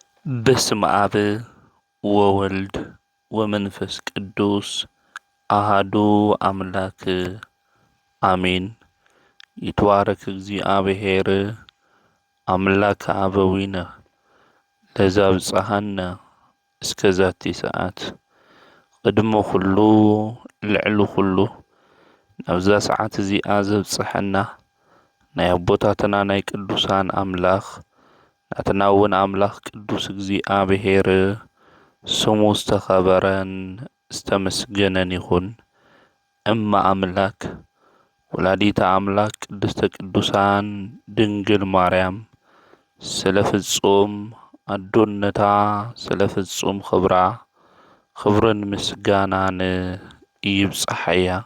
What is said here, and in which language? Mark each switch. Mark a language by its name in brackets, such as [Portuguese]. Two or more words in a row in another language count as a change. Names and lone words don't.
[Geez] በስመ አብ ወወልድ ወመንፈስ ቅዱስ አሃዱ አምላክ አሜን። ይትባረክ እግዚአብሔር አምላከ አበዊነ ለዘአብጽሐነ እስከዛቲ ሰዓት [Tigrinya] ቅድመ ኩሉ ልዕሊ ኩሉ ናብዛ ሰዓት እዚኣ ዘብጽሐና ናይ አቦታትና ናይ ቅዱሳን አምላኽ ናትና እውን አምላኽ ቅዱስ እግዚአብሔር ስሙ ዝተኸበረን ዝተመስገነን ይኹን። እማ አምላክ [Geez] ወላዲተ አምላክ ቅድስተ ቅዱሳን [Tigrinya] ድንግል ማርያም ስለ ፍጹም አዶነታ ስለ ፍጹም ክብራ ክብርን ምስጋናን ይብጽሐያ።